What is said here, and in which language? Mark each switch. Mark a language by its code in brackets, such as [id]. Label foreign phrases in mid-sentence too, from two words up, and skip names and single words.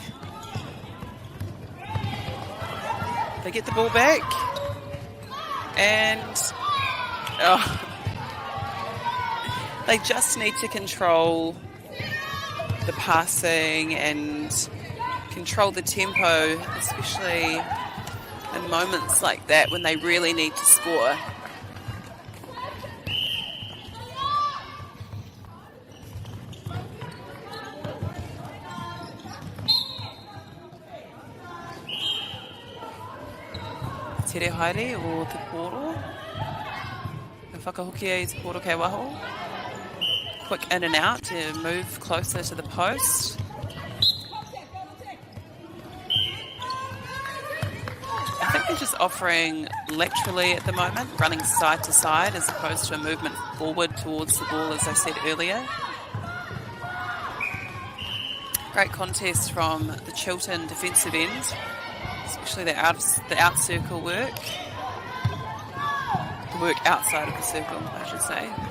[en] They get the ball back, and they just need to control the passing and control the tempo, especially in moments like that when they really need to score. [mi] Tere haere o te poro. E whakahoki e te poro kei waho. [en] Quick in and out to move closer to the post. I think they're just offering laterally at the moment, running side to side as opposed to a movement forward towards the ball, as I said earlier. Great contest from the Chiltern defensive end. Especially the out circle work. The work outside of the circle, I should say.